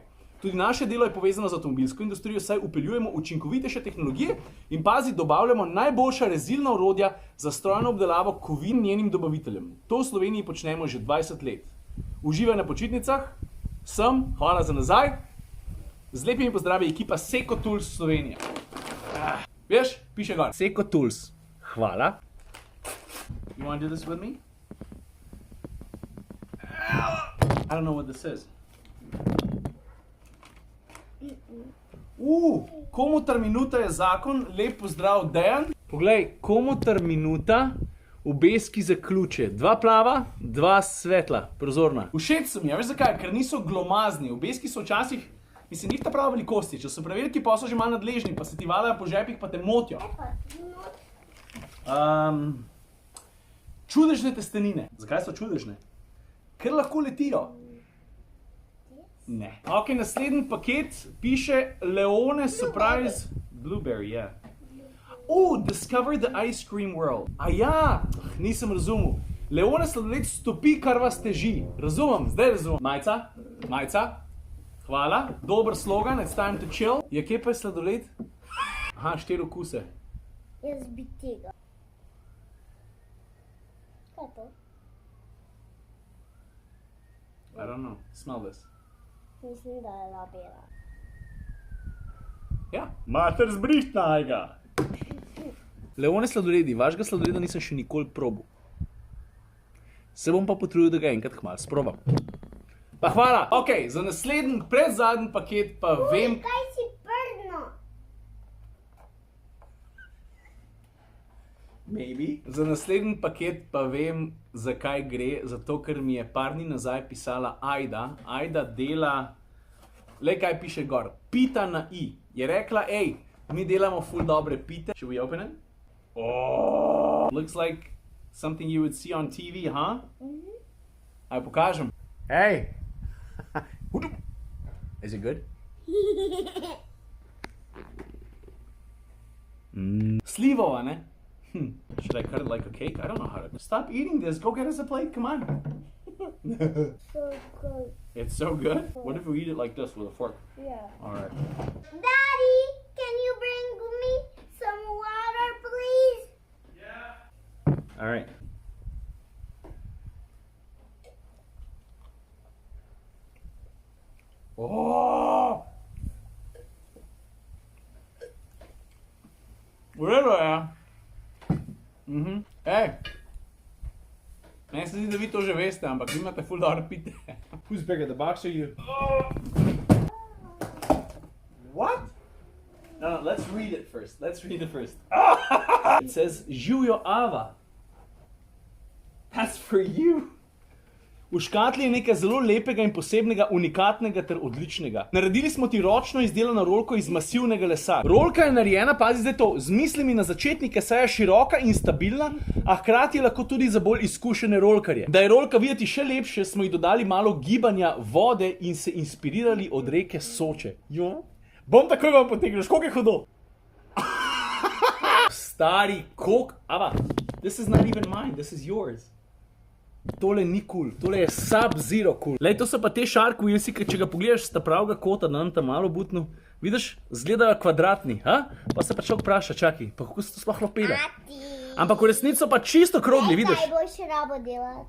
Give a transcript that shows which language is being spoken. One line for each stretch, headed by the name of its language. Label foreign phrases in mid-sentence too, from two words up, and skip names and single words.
Slovenian: Tudi naše delo je povezano z avtomobilsko industrijo, saj vpeljujemo učinkovitejše tehnologije in dobavljamo najboljša rezilna orodja za strojno obdelavo kovin njenim dobaviteljem. To v Sloveniji počnemo že 20 let. Uživaj na počitnicah, hvala za nazaj. Z lepimi pozdravi ekipa Seco Tools Slovenija. Veš, piše gor. Seco Tools, hvala.
English: You want to do this with me? I don't know what this is.
Slovenian: Komutar minuta je zakon, lep pozdrav Dejan. Poglej, komutar minuta, obeski za ključe. 2 plava, 2 svetla, prozorna. Všeč so mi, veš zakaj? Ker niso glomazni. Obeski so včasih, mislim, njih ta prava velikosti. Če so preveliki, pa so že malo nadležni, pa se ti valajo po žepih, pa te motijo. Čudežne testenine. Zakaj so čudežne? Ker lahko letijo. Ne. Ok, naslednji paket piše Leone Surprise Blueberry, ja.
English: Discover the ice cream world.
Slovenian: Ja, nisem razumel. Leone sladoled stopi, kar vas teži. Razumem, zdaj razumem. Majca. Hvala, dober slogan,
English: it's time to chill.
Slovenian: Ja, kje pa je sladoled? 4 okuse. Jaz bi tega. Kaj je to?
English: I don't know, smell this.
Slovenian: Mislim, da je labela. Ja, mater zbrihtnajga. Leone sladoledi, vašega sladoleda nisem še nikoli probal. Se bom pa potrudil, da ga enkrat kmalu sprobam. Pa hvala, ok, za naslednji, predzadnji paket pa vem... Kaj si prdno?
English: Maybe.
Slovenian: Za naslednji paket pa vem, zakaj gre, zato ker mi je par dni nazaj pisala Ajda. Ajda dela, le kaj piše gor, pita na i. Je rekla, mi delamo ful dobre pite.
English: Should we open it? Looks like something you would see on TV, huh?
Slovenian: Aj pokažem.
English: Is it good?
Slovenian: Slivova, ne?
English: Should I cut it like a cake? I don't know how to. Stop eating this. Go get us a plate. Come on. So good. It's so good? What if we eat it like this with a fork? Yeah. All right. Daddy, can you bring me some water, please? All right.
Slovenian: V redu je. Meni se zdi, da vi to že veste, ampak vi imate ful dobre pite.
English: Who's bigger, the box or you? What? No, let's read it first. It says, Živjo Ava. That's for you.
Slovenian: V škatli je nekaj zelo lepega in posebnega, unikatnega ter odličnega. Naredili smo ti ročno izdelano rolko iz masivnega lesa. Rolka je narejena, pazi zdaj to, z mislimi na začetnike, saj je široka in stabilna, a hkrati je lahko tudi za bolj izkušene rolkarje. Da je rolka videti še lepše, smo ji dodali malo gibanja, vode in se inspirirali od reke Soče. Jo? Bom takoj vam potegnil, koliko je hudo? Stari, Ava,
English: this is not even mine, this is yours.
Slovenian: Tole ni cool, tole je Sub-Zero cool. Lej, to so pa te Shark Wheelsi, ki če ga pogledaš sta pravega kota, da nam tam malo butno, vidiš, zgledajo kvadratni, Pa se pa človek vpraša, čakaj, pa kako se to sploh lopele? Ampak v resnici so pa čisto krogli, vidiš? Kaj boš rabo delati?